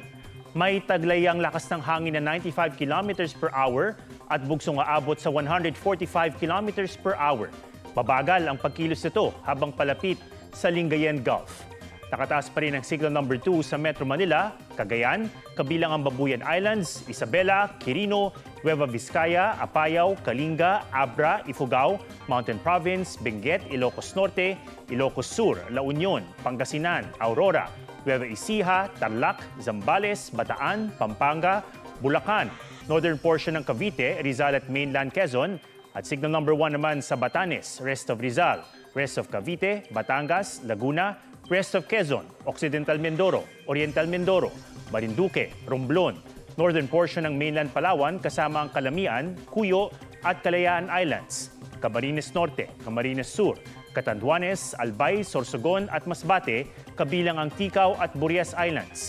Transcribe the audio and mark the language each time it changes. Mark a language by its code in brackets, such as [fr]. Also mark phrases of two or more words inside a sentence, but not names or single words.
[tl] May taglayang lakas ng hangin na 95 [en] km per hour [tl] at bugsong aabot sa 145 [en] km per hour. [tl] Babagal ang pagkilos nito habang palapit sa Lingayen Gulf. Nakataas pa rin ang [en] signal number [tl] 2 sa Metro Manila, Cagayan, kabilang ang Babuyan Islands, Isabela, Quirino, Nueva Vizcaya, Apayao, Kalinga, Abra, Ifugao, Mountain Province, Benguet, Ilocos Norte, Ilocos Sur, La Union, Pangasinan, Aurora, Nueva Ecija, Tarlac, Zambales, Bataan, Pampanga, Bulacan, [en] northern portion [tl] ng Cavite, Rizal at mainland Quezon, at [en] signal number [tl] 1 naman sa Batanes, [en] rest of [tl] Rizal, [en] rest of [tl] Cavite, Batangas, Laguna, [en] Rest of [tl] Quezon, Occidental Mindoro, Oriental Mindoro, Marinduque, Romblon, [en] northern portion [tl] ng mainland Palawan kasama ang Calamian, Cuyo at Kalayaan Islands, Camarines Norte, Camarines Sur, Catanduanes, Albay, Sorsogon at Masbate, kabilang ang Ticao at Burias Islands.